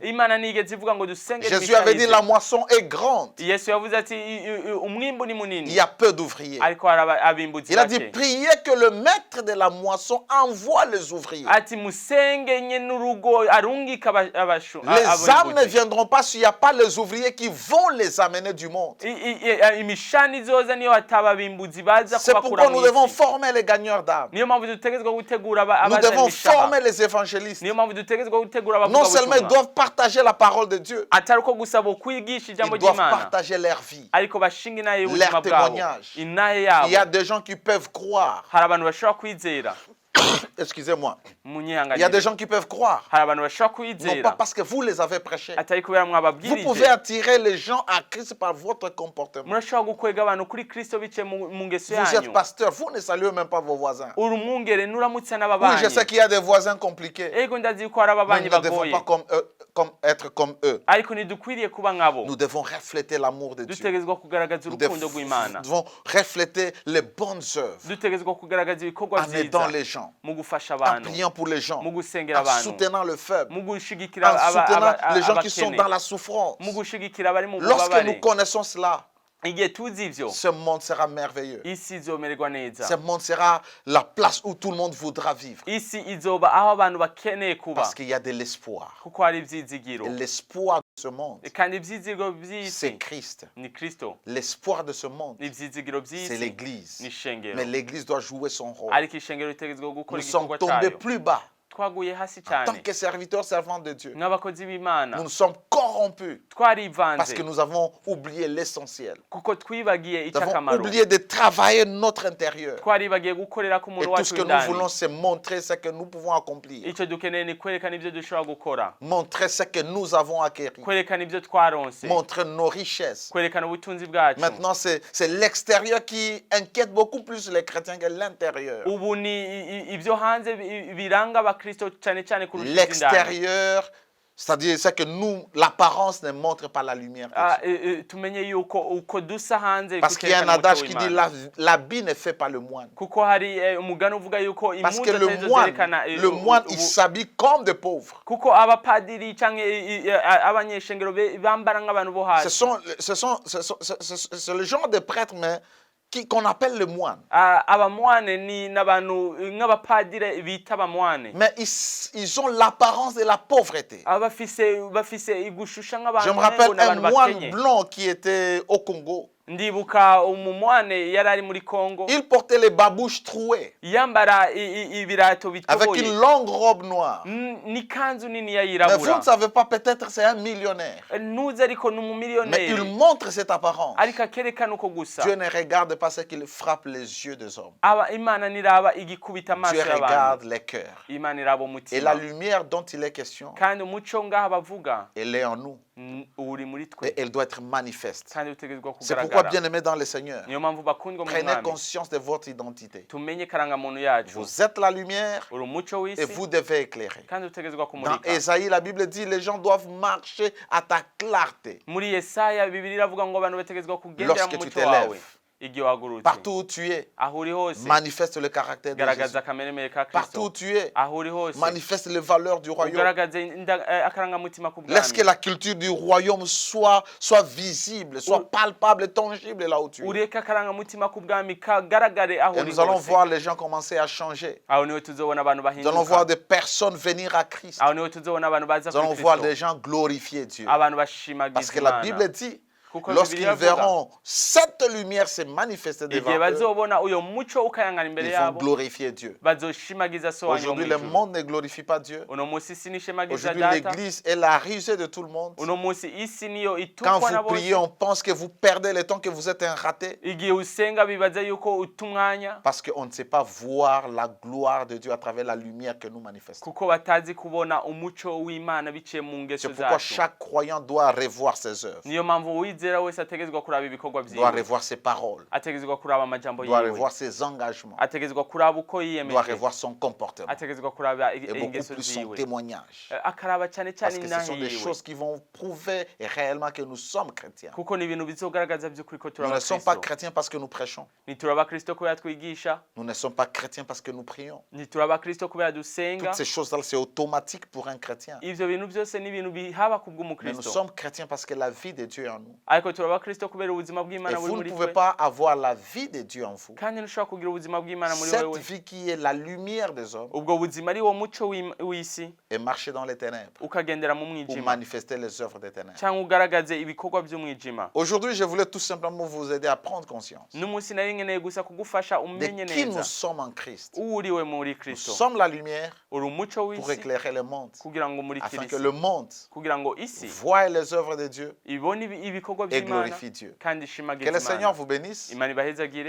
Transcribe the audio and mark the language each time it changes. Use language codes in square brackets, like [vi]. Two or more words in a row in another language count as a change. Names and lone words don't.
[rn] imana nigeze ivuga ngo dusenge [fr] Jésus avait dit la moisson est grande. [rn] yesu yavuze ati umwimbu ni [fr] Il [rn] munini [fr] y a peu d'ouvriers. [rn] ariko hari abimbuzi [fr] Il a dit [rn] bake [fr] priez que le maître de la moisson envoie les ouvriers. [rn] ati musenge nye n'urugo arungika [fr] Les âmes ne viendront pas s'il n'y a pas les ouvriers qui vont les amener du monde. [rn] imishani izoza niyo hataba abimbuzi baza [fr] C'est [rn] kubakura [fr] pourquoi nous devons [rn] mw'isi [fr] former les gagneurs d'âmes. [rn] niyo mpamvu dutegerezwa gutegura [fr] Nous [rn] abazana [fr] devons [rn] imishaha [fr] former les évangélistes. [rn] niyo mpamvu dutegerezwa gutegura [fr] Non seulement ils [rn] abavugabutumwa [fr] doivent partager la parole de Dieu, [rn] atari uko gusa bo kwigisha ijambo [fr] ils doivent [rn] ry'imana [fr] partager leur vie. [rn] ariko bashinga inahe [fr] Leur [rn] y'ubuzima bwabo [fr] témoignage. [rn] inahe [fr] Il y a [rn] yabo [fr] des gens qui peuvent croire. [rn] hari abantu bashobora kwizera [fr] Excusez-moi. Il y a des [rn] munyihanganire [fr] gens qui peuvent croire. [rn] hari abantu bashobora [fr] Non pas [rn] kwizera [fr] parce que vous les avez prêchés. [rn] atari kubera [fr] Vous [rn] mwababwirije [fr] pouvez attirer les gens à Christ par votre comportement. [rn] murashobora gukwega abantu kuri kristo biciye mu ngeso [fr] Vous êtes [rn] yanyu [fr] pasteur, vous ne saluez même pas vos voisins. [rn] uri umwungere nuramutse [fr] Oui, [rn] n'ababanyi [fr] je sais qu'il y a des voisins compliqués. [rn] ego ndazi yuko hari [fr] Mais [rn] ababanyi [fr] nous ne devons [rn] bagoye [fr] pas être comme eux. [rn] ariko ntidukwiriye kuba nkabo [fr] Nous devons refléter l'amour de Dieu. [rn] dutegerezwa kugaragaza [fr] Nous [rn] urukundo rw'imana [fr] devons refléter les bonnes œuvres [rn] dutegerezwa kugaragaza ibikorwa [fr] en aidant [rn] byiza [fr] les gens, [rn] mu gufasha [fr] en [rn] abantu [fr] priant pour les gens, [rn] mu gusengera [fr] en [rn] abantu [fr] soutenant le faible, [rn] mu gushigikira [fr] en soutenant les gens qui sont [rn] abakene [fr] dans la souffrance. [rn] mu gushigikira abari mu [fr] Lorsque nous [rn] bubabare [fr] connaissons cela, [rn] igihe tuzi ivyo [fr] ce monde sera merveilleux. [rn] isi izomererwa neza [fr] Ce monde sera la place où tout le monde voudra vivre. [rn] isi izoba aho abantu bakeneye kuba [fr] Parce qu'il y a de l'espoir. [rn] kuko hari ivyizigiro [fr] Et l'espoir de ce monde, [rn] kandi ivyizigiro [fr] c'est [rn] vy'isi [fr] Christ. [rn] ni kristo [fr] L'espoir de ce monde, [rn] ivyizigiro [fr] c'est [rn] vy'isi [fr] l'Église. [rn] ni ishengero [fr] Mais l'Église doit jouer son rôle. [rn] ariko ishengero ritegerezwa gukora [fr] Nous sommes [rn] igikorwa [fr] tombés [rn] cayo [fr] plus bas. [rn] twaguye hasi [fr] En tant [rn] cyane [fr] que serviteurs, servants de Dieu, [rn] nk'abakozi b'Imana [fr] nous nous sommes corrompus parce [rn] twarivanze [fr] que nous avons oublié l'essentiel. [rn] kuko twibagiye [fr] Nous avons [rn] icy'akamaro [fr] oublié de travailler notre intérieur. [rn] twaribagiye gukorera ku [fr] Et [rn] muntu [fr] tout [rn] wacu [fr] ce que nous [rn] w'indani [fr] voulons, c'est montrer ce que nous pouvons accomplir. [rn] icyo dukeneye ni kwerekana ibyo dushobora gukora [fr] Montrer ce que nous avons acquis. [rn] kwerekana ibyo twaronse [fr] Montrer nos richesses. [rn] kwerekana ubutunzi bwacu [fr] Maintenant, c'est l'extérieur qui inquiète beaucoup plus les chrétiens que l'intérieur. [rn] ubu ni ibyo hanze biranga abakristo cyane cyane kurusha iby'indani [fr] L'extérieur, c'est-à-dire ce que nous, l'apparence ne montre pas la lumière de Dieu. [rn] tumenye yuko uko dusa hanze [fr] Parce qu'il y a un [rn] kuterekana umucyo [fr] adage qui dit [rn] w'Imana. [fr] l'habit ne fait pas le moine. [rn] kuko hari umugani uvuga yuko [fr] Parce que [rn] impuzu atari zo zerekana [fr] le moine, il s'habille comme des pauvres. [rn] kuko abapadiri cyangwa abanyeshengero bambara nk'abantu bo hasi [fr] C'est le genre de prêtre mais qu'on appelle le moine. [rn] abamwane ni n'abantu nk'abapadiri bita abamwane [fr] Mais ils ont l'apparence de la pauvreté. [rn] bafise igushusha nk'abantu [fr] Je me rappelle un [rn] n'abantu [fr] moine [rn] bakenye. [fr] blanc qui était au Congo. [rn] ndibuka umumwane yari ari muri Kongo [fr] Il portait les babouches trouées [rn] yambara ibirato [fr] avec [rn] bitoboye [fr] une longue robe noire. [rn] n'ikanzu nini [fr] Mais vous [rn] yirabura [fr] ne savez pas, peut-être c'est un millionnaire. [rn] ntuzi ariko ni [fr] Mais il [rn] umumiliyoneri [fr] montre cette apparence. [rn] ariko akerekana uko gusa [fr] Dieu ne regarde pas ce qu'il frappe les yeux des hommes. [rn] Imana niraba igikubita amaso [fr] Dieu [rn] y'abantu [fr] regarde les cœurs. [rn] Imana iraba [fr] Et la [rn] umutima [fr] lumière dont il est question, [rn] kandi umuco ngaha bavuga [fr] elle est en nous. [rn] uri muri twe [fr] Et elle doit être manifeste. [rn] kandi utegerezwa [fr] C'est pourquoi, [rn] kugaragara [fr] bien-aimés dans le Seigneur, [rn] niyo mpamvu bakundwa mu [fr] prenez [rn] mwami [fr] conscience de votre identité. [rn] tumenye karangamuntu yacu [fr] Vous êtes la lumière [rn] uri umuco [fr] et [rn] w'isi [fr] vous devez éclairer. [rn] kandi utegerezwa [fr] Dans [rn] kumurika [fr] Ésaïe, la Bible dit les gens doivent marcher à ta clarté. [rn] muri Yesaya Bibiliya iravuga ngo abantu bategerezwa kugendera [fr] Lorsque [rn] mu [fr] tu [rn] muco wawe [fr] t'élèves, [rn] igihe wahagurutse [fr] partout où tu es, [rn] aho uri hose [fr] manifeste le caractère de Jésus. [rn] garagaza akameremere ka [fr] Partout où [rn] Kristo [fr] tu es, [rn] aho uri hose [fr] manifeste les valeurs du royaume. [rn] ugaragaze akarangamutima ku [fr] Laisse que [rn] bwami [fr] la culture du royaume soit visible, soit palpable, tangible là où tu es. [rn] ureke akarangamutima ku bwami kagaragare aho [fr] Et [rn] uri [fr] nous allons [rn] hose [fr] voir les gens commencer à changer. [rn] aho niho tuzobona abantu [fr] Nous allons voir [rn] bahinduka [fr] des personnes venir à Christ. [rn] aho niho tuzobona abantu baza [fr] Nous allons [rn] kuri [fr] voir [rn] Kristo [fr] des gens glorifier Dieu. [rn] abantu [fr] Parce [rn] bashimagiza [fr] que la [rn] Imana [fr] Bible dit, [rn] kuko [fr] lorsqu'ils [rn] Bibiliya ivuga [fr] verront cette lumière se manifester devant [rn] igihe [fr] eux, [rn] bazobona uyo muco ukayangana imbere [fr] ils vont [rn] yabo [fr] glorifier Dieu. [rn] bazoshimagiza so wanyu wo [fr] Aujourd'hui, [rn] mu [fr] le [rn] ijuru [fr] monde ne glorifie pas Dieu. [rn] uno munsi isi nishemagiza [fr] Aujourd'hui, [rn] data [fr] l'Église est la risée de tout le monde. [rn] uno munsi isi niyo [fr] Quand [rn] itukwa na [fr] vous [rn] bose [fr] priez, on pense que vous perdez le temps, que vous êtes un raté. [rn] igihe usenga bibaza yuko uta umwanya [fr] Parce qu'on ne sait pas voir la gloire de Dieu à travers la lumière que nous manifestons. [rn] kuko batazi kubona umuco w'Imana biciye mu ngeso [fr] C'est pourquoi [rn] zacu [fr] chaque croyant doit revoir ses œuvres, [rn] niyo mpamvu uwizera wese ategerezwa kuraba ibikorwa [fr] doit [rn] vyiwe [fr] revoir ses paroles, [rn] ategerezwa kuraba amajambo [fr] doit [rn] yiwe [fr] revoir ses engagements, [rn] ategerezwa kuraba uko [fr] doit [rn] yiyemeje [fr] revoir son comportement [rn] ategerezwa kuraba [fr] et beaucoup [rn] ingeso [fr] plus son [rn] ziwe [fr] témoignage. [rn] akaraba cyane cyane [fr] Parce que ce [rn] intahe [fr] sont des [rn] yiwe [fr] choses qui vont prouver réellement que nous sommes chrétiens. [rn] kuko ni ibintu bizogaragaza by'ukuri ko [fr] Nous [rn] turi [fr] ne sommes pas [rn] abakristo [fr] chrétiens parce que nous prêchons. [rn] ntituri abakristo kubera twigisha [fr] Nous ne sommes pas chrétiens parce que nous prions. [rn] ntituri abakristo kubera dusenga [fr] Toutes ces choses-là, c'est automatique pour un chrétien. [rn] ivyo bintu byose ni ibintu bihaba ku [fr] Mais nous [rn] bw'umukristo [fr] sommes chrétiens parce que la vie de Dieu est en nous. [rn] ariko turi abakristo kubera ubuzima [fr] Et [rn] bw'Imana buri [fr] vous ne [rn] muri [fr] pouvez [rn] twe [fr] pas avoir la vie de Dieu en vous. [rn] kandi ntushobora kugira ubuzima bw'Imana muri [fr] Cette [rn] wewe [fr] vie qui est la lumière des hommes [rn] ubwo buzima ari wo muco w'isi [fr] et marcher dans les ténèbres [rn] ukagendera mu [fr] ou [rn] mwijima [fr] manifester les œuvres des ténèbres. [rn] cyangwa ugaragaze ibikorwa by'umwijima [fr] Aujourd'hui, je voulais tout simplement vous aider à prendre conscience [rn] n'umunsi nari nkeneye gusa kugufasha [fr] de [rn] umenye [fr] qui nous [rn] neza [fr] sommes en Christ. [rn] uwo uriwe muri [fr] Nous [rn] Kristo [fr] sommes la lumière [rn] uri umuco [fr] pour [rn] w'isi [fr] éclairer le monde, [rn] kugira ngo umurikire [fr] afin que [rn] isi [fr] le monde [rn] kugira ngo isi [fr] voie les œuvres de Dieu [rn] ibone ibikorwa [fr] et [rn] by'Imana [fr] glorifie Dieu. [rn] kandi [fr] Que [rn] ishimagize [fr] le Seigneur [rn] Imana [fr] vous bénisse. [rn] Imana ibahezagire